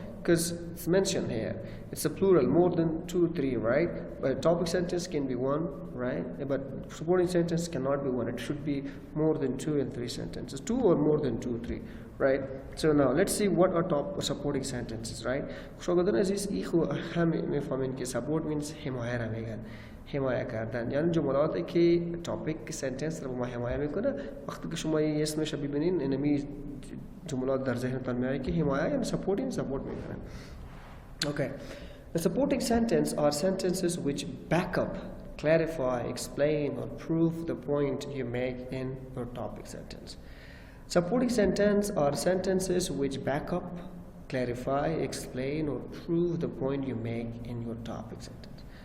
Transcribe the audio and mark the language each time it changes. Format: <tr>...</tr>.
<en>Because it's mentioned here. It's a plural, more than 2, 3, right? But topic sentence can be 1, right? But supporting sentence cannot be 1. It should be more than 2 and 3 sentences. 2 or more than 2, 3, right? So now let's see what are supporting sentences, right?</en> <fa>شاگردان عزیز ایخو همه میفهمین که</fa> <en>support means</en> <fa>حمایه را میگن. حمایه کردن یعنی جملاتی که تاپیک سنتنس رو با ما حمایه میکنه. وقتی که شما این اسمش رو ببینین اینمی جملات در ذهنتان میاد که حمایه یعنی سپورت میکنه.</fa> <en>Okay. The supporting sentence are sentences which back up, clarify, explain or prove the point you make in your topic sentence. Supporting sentence are sentences which back up, clarify, explain or prove the point you make in your topic sentence.</en>